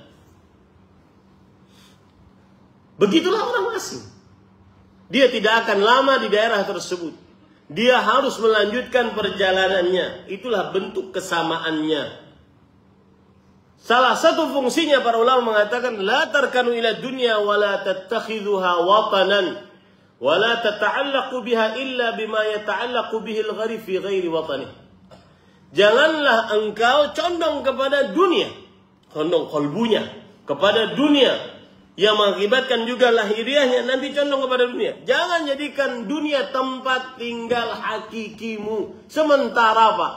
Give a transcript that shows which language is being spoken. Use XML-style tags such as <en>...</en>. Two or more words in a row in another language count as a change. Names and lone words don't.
<id>Begitulah orang asing. Dia tidak akan lama di daerah tersebut. Dia harus melanjutkan perjalanannya. Itulah bentuk kesamaannya. Salah satu fungsinya para ulama mengatakan</id> <ar>لا تركن إلى الدنيا ولا تتخذها وطنا ولا تتعلق بها إلا بما يتعلق به الغريب في غير وطنه.</ar> <id>Janganlah engkau condong kepada dunia, condong kalbunya kepada dunia yang mengakibatkan juga lahiriahnya nanti condong kepada dunia. Jangan jadikan dunia tempat tinggal hakikimu sementara, Pak.</id>